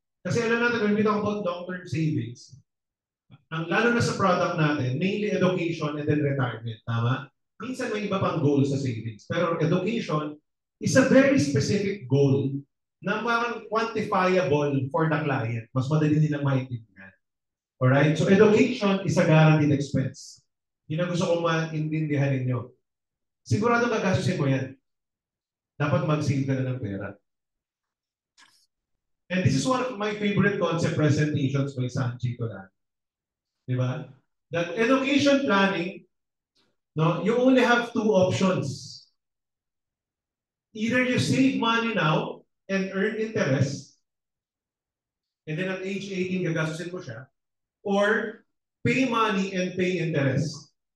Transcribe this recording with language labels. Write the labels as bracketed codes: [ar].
[tl] Kasi alam natin, [en] when we talk about long-term savings, [tl] lalo na sa product natin, [en] mainly education and then retirement. Tama? [tl] Minsan may iba pang goal sa savings. [en] Pero education is a very specific goal na parang quantifiable for the client. [tl] Mas madali nilang maintindihan. [en] Alright? So education is a guaranteed expense. [tl] Yun ang gusto kong maintindihan ninyo. Sigurado gagastusin mo yan. Dapat mag-save ka na ng pera. [en] And this is one of my favorite concept presentations by Sanchi Tolan. Diba? That education planning, no, you only have 2 options. Either you save money now and earn interest, and then at age 18, [tl] gagastusin mo siya, [en] or pay money and pay interest.